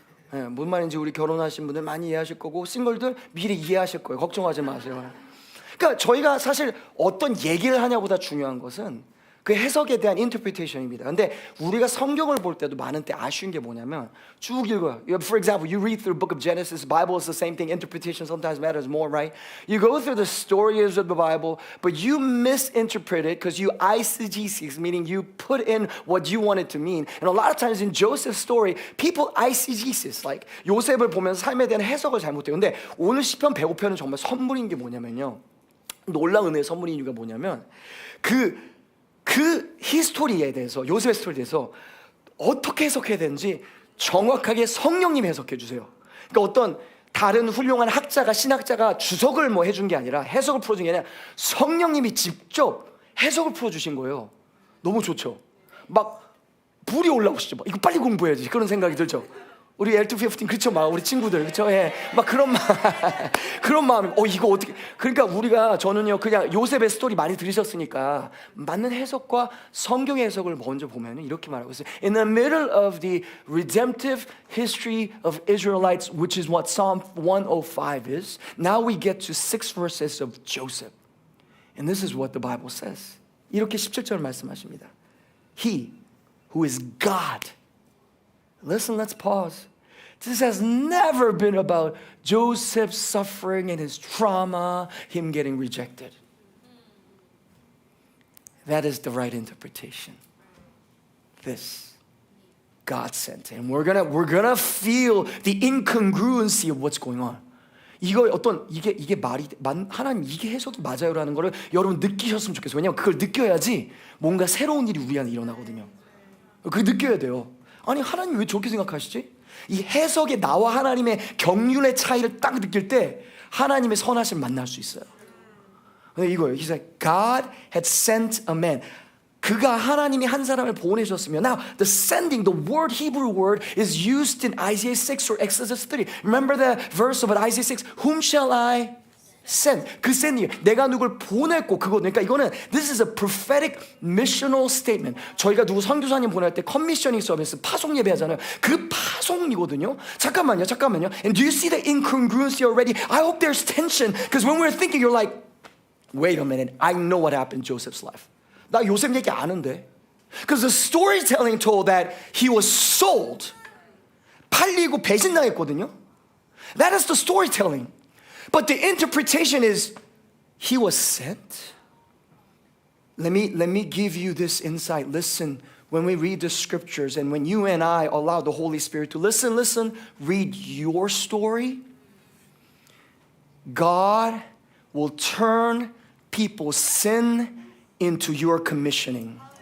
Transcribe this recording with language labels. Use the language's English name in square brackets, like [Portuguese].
[Korean] 네, 뭔 말인지 우리 결혼하신 분들 많이 이해하실 거고, 싱글들 미리 이해하실 거예요. 걱정하지 마세요. 그러니까 저희가 사실 어떤 얘기를 하냐보다 중요한 것은 그 해석에 대한 인터프리테이션입니다. 근데 우리가 성경을 볼 때도 많은 때 아쉬운 게 뭐냐면, 쭉 읽어요. [English] For example, you read through the book of Genesis. The Bible is the same thing. Interpretation sometimes matters more, right? You go through the stories of the Bible, but you misinterpret it because you eisegesis, meaning you put in what you want it to mean. And a lot of times in Joseph's story, people eisegesis, like [Korean] 요셉을 보면서 삶에 대한 해석을 잘못해요. 근데 오늘 시편 105편은 정말 선물인 게 뭐냐면요, 놀라운 은혜의 선물인 이유가 뭐냐면, 그 히스토리에 대해서, 요셉의 스토리에 대해서 어떻게 해석해야 되는지 정확하게 성령님이 해석해 주세요. 그러니까 어떤 다른 훌륭한 학자가, 신학자가 주석을 뭐 해준 게 아니라, 해석을 풀어준 게 아니라 성령님이 직접 해석을 풀어주신 거예요. 너무 좋죠. 막 불이 올라오시죠. 막 이거 빨리 공부해야지, 그런 생각이 들죠. 우리 L215 그렇죠, 막 우리 친구들 그렇죠, 예, 막 그런 마음. 이거 어떻게? 그러니까 우리가, 저는요 그냥 요셉의 스토리 많이 들으셨으니까 맞는 해석과 성경의 해석을 먼저 보면은 이렇게 말하고 있어요. [English] In the middle of the redemptive history of Israelites, which is what Psalm 105 is, now we get to 6 verses of Joseph, and this is what the Bible says. [Korean] 이렇게 17절 말씀하십니다. [English] He who is God. Listen, let's pause. This has never been about Joseph's suffering and his trauma, him getting rejected. That is the right interpretation. This. God sent. And we're gonna feel the incongruency of what's going on. [Korean] 이거 어떤 이게 말이 하나님 이게 해석이 맞아요라는 거를 여러분 느끼셨으면 좋겠어요. 왜냐면 그걸 느껴야지 뭔가 새로운 일이 우리 안에 일어나거든요. 그걸 느껴야 돼요. 아니 하나님 왜 저렇게 생각하시지? 이 해석에 나와 하나님의 경륜의 차이를 딱 느낄 때 하나님의 선하심을 만날 수 있어요. 근데 이거예요. [English] He said, God had sent a man. [Korean] 그가 하나님이 한 사람을 보내셨으며 [English] Now the sending, the word Hebrew word is used in Isaiah 6 or Exodus 3. Remember the verse of Isaiah 6? Whom shall I send? [Korean] 그 sending, 내가 누굴 보냈고 그거 그러니까 이거는 [English] this is a prophetic missional statement. [Korean] 저희가 누구 선교사님 보낼 때 commissioning service 파송 예배하잖아요. 그 파송이거든요. 잠깐만요. [English] And do you see the incongruency already? I hope there's tension because when we're thinking you're like wait a minute. I know what happened in Joseph's life. [Korean] 나 요셉 얘기 아는데. [English] Because the storytelling told that he was sold. [Korean] 팔리고 배신당했거든요. [English] That is the storytelling. But the interpretation is he was sent. Let me give you this insight. Listen, when we read the scriptures and when you and I allow the Holy Spirit to listen, read your story, God will turn people's sin into your commissioning.